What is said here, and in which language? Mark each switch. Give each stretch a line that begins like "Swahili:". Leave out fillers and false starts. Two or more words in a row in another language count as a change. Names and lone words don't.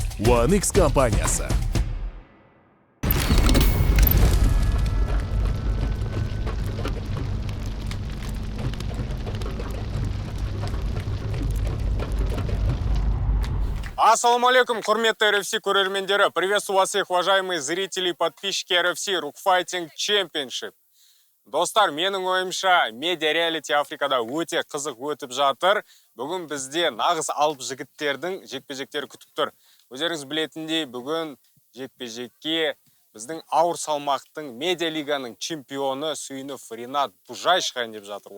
Kazakh: OneX компаниясы.
Arabic: السلام عليكم,
Kazakh: құрметті RFC көрермендері.
Russian: Приветствую вас всех, уважаемые зрители и подписчики RFC Rookfighting Championship.
Kazakh: Достар, менің ойымша, медиа-реалити Африкада өте қызық өтіп жатыр. Бүгін бізде нағыз алып жігіттердің жекпе-жектері күтіп тұр. Өздеріңіз білетіндей, бүгін жекпе-жекке біздің ауыр салмақтың медиа-лиганың чемпионы Сүйінов Ринат Бұжай шығайын деп жатыр.